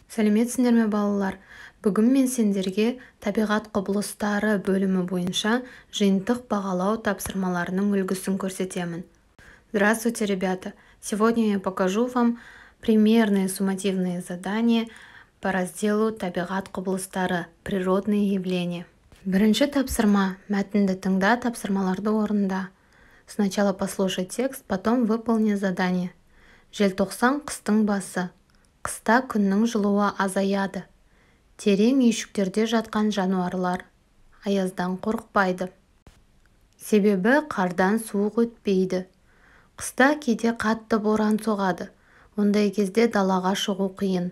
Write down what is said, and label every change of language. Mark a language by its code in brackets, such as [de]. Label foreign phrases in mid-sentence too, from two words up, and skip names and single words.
[kk] Сәлеметсіңдер ме балалар? Бүгін мен сендерге табиғат құбылыстары бөлімі бойынша жиынтық бағалау тапсырмаларының үлгісін көрсетемін. [ru] Здравствуйте, ребята! Сегодня я покажу вам примерные суммативные задания по разделу [kk] табиғат құбылыстары, [ru] природные явления. [kk] Бірінші тапсырма. Мәтінді тыңда, тапсырмаларды орында. [ru] Сначала послушай текст, потом выполни задание. [kk] Желтоқсан қыстың басы. Қыста күннің жылуы азаяды. Терең үйшіктерде жатқан жануарлар аяздан қорықпайды. Себебі қардан суық өтпейді. Қыста кейде қатты боран соғады. Ондай кезде далаға шығу қиын.